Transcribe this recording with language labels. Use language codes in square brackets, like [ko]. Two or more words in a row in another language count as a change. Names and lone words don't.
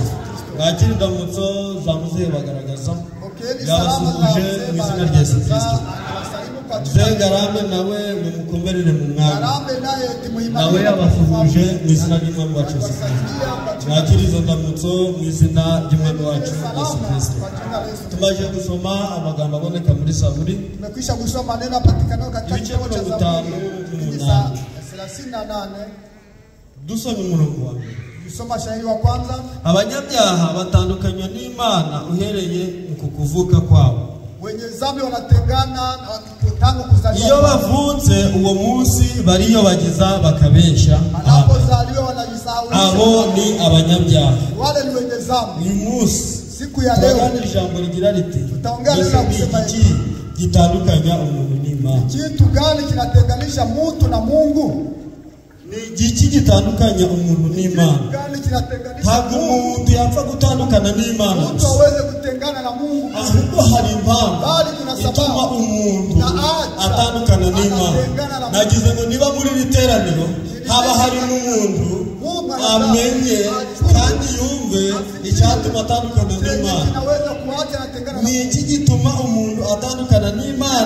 [rw] Bakiri ndamutso za muzehe bagaragaza. Yabasuhuje mu izina rya Yesu Kristo. Ngarambe nawe mumukomerere mu mwanya. Nawe yabasuhuje mu izina ry'Umwami wacu Yesu Kristo. Bakiri izo ndamutso mu izina ry'Umwami wacu Yesu Kristo. Tumaze gusoma amagambo aboneka muri Zaburi. [sw] Tumekwisha kusoma neno apatikana katika kitabu cha Zaburi 38. [rw] Dusome umurongo wa mbere. [sw] Tukisoma shahidi wa kwanza, [rw] abanyabyaha batandukanywa n'Imana uhereye mu kuvuka kwabo. [sw] Wenye dhambi wanatengana tangu kuzaliwa. [rw] Iyo bavutse uwo munsi bariyo bagiza bakabesha. [sw] Anapozaliwa wanajisahau. [rw] Abo ni abanyabyaha. [sw] Wale ni wenye dhambi. [rw] Ni munsi [sw] siku ya leo [rw] ijambo rigira riti [sw] tutaongea neno kusema [rw] iki gitandukanya umuntu n'Imana. [sw] Kitu gani kinatenganisha mtu na Mungu? [rw] Ni iki gitandukanya umuntu n'Imana? [sw] Gani kinatenganisha? [rw] Ntabwo umuntu yapfa gutandukana n'Imana. [sw] Mtu aweze kutengana na Mungu. [rw] Ahubwo hari impamvu [sw] bali kuna sababu [rw] umuntu atandukana n'Imana. Nagize ngo niba muri literaniro haba hari n'umuntu amenye kandi yumve icyatuma atandukana n'Imana. Ni iki gituma umuntu atandukana n'Imana?